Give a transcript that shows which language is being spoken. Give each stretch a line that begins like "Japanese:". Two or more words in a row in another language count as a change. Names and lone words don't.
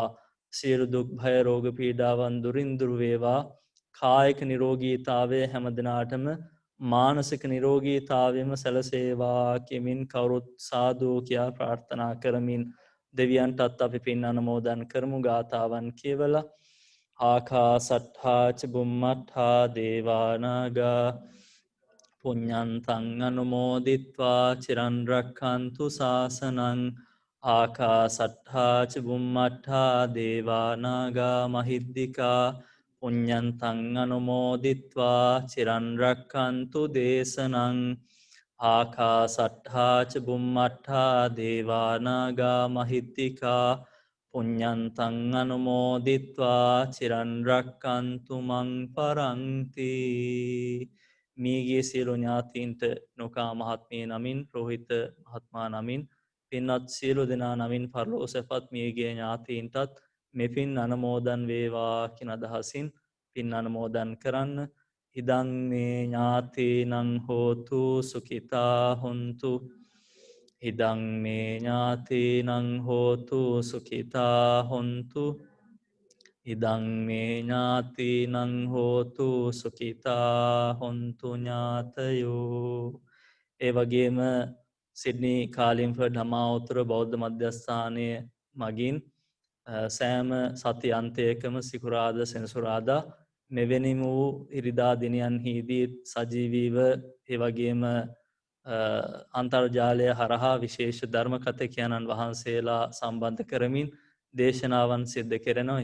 Sinhala: සියලු දුක් භය රෝග පීඩාවන් දුරින් දුර වේවා. කායික නිරෝගීතාවය හැම දිනාටම මානසික නිරෝගීතාවයම සැලසේවා කියමින් කවුරුත් සාදු කියා ප්‍රාර්ථනා කරමින් දෙවියන්ටත් අපි පින් අනුමෝදන් කරමු. ගාථාවන් කියවලා
Pali: ආකාසට්ඨා ච බුම්මට්ඨා දේවා නාග පුඤ්ඤන්තං අනුමෝදිත්වා චිරන් රක්ඛන්තු ශාසනං. ආකාසට්ඨා ච බුම්මට්ඨා දේවා නාග මහිද්దికා පුඤ්ඤන්තං අනුමෝදිත්වා චිරන් රක්ඛන්තු දේශනං. ආකාසට්ඨා ච බුම්මට්ඨා දේවා නාග මහිද්దికා පුඤ්ඤන්තං අනුමෝදිත්වා චිරන් රක්ඛන්තු මං පරන්ති.
Sinhala: මියගිය සියලු ඥාතීන්ට නොකා මහත්මිය නමින්, රෝහිත මහත්මයා නමින් පින්වත් සියලු දෙනා නමින් පරලෝ සැපත් මියගිය ඥාතීන්ටත් මෙපින් අනමෝදන් වේවා කියන අදහසින් පින් අනමෝදන් කරන්න.
Pali: ඉදං මේ ඥාතීනං හෝතු සුඛිතා හොන්තු. ඉදං මේ ඥාතීනං හෝතු සුඛිතා හොන්තු. ඉදං මේ ඥාතීනං හෝතු සුඛිතා හොන්තු ඥාතයෝ.
Sinhala: ඒ වගේම සිඩ්නී කාලින්ෆර්ඩ් හමාඋතුර බෞද්ධ මධ්‍යස්ථානය මගින් සෑම සති අන්තයකම සිකුරාද සෙනසුරාදා මෙවැනි වූ ඉරිදා දිනයන්හිදී සජීවීව ඒවගේම අන්තර්ජාලය හරහා විශේෂ ධර්ම කථිකයන්න් වහන්සේලා සම්බන්ධ කරමින් දේශනාවන් සිද්ධ කෙරෙනවා.